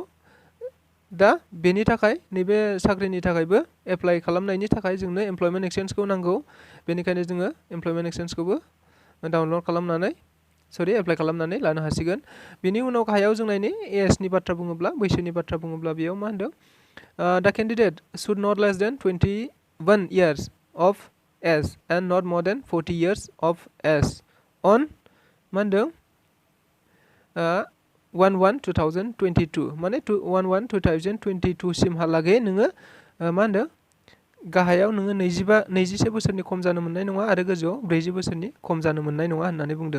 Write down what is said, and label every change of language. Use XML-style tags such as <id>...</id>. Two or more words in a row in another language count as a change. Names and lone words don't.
<brx>दा बेनि थाखाय नैबे साख्रिनि थाखायबो एप्लाइ खालामनायनि थाखाय जोंनो इमप्लयमेन्ट एक्सचेन्जखौ नांगौ। बेनिखायनो जोङो इमप्लयमेन्ट एक्सचेन्जखौबो डाउनलड खालामनानै एप्लाइ खालामनानै लानो हासिगोन। बेनि उनाव गाहायाव जों नायनि एजनि बाथ्रा बुङोब्ला, बैसोनि बाथ्रा बुङोब्ला बेयाव मा होनदों?</brx> <en>The candidate should not less than 21 years of age and not more than 40 years of age on</en> <brx>मा होनदों? 1/1/2022 माने 1/1/2022 सिमहालागै नोङो मा होनदों? गाहायाव नोङो 21 बोसोरनि खम जानो मोननाय नङा आरो गोजौआव 40 बोसोरनि खम जानो मोननाय नङा होननानै बुंदों।</brx>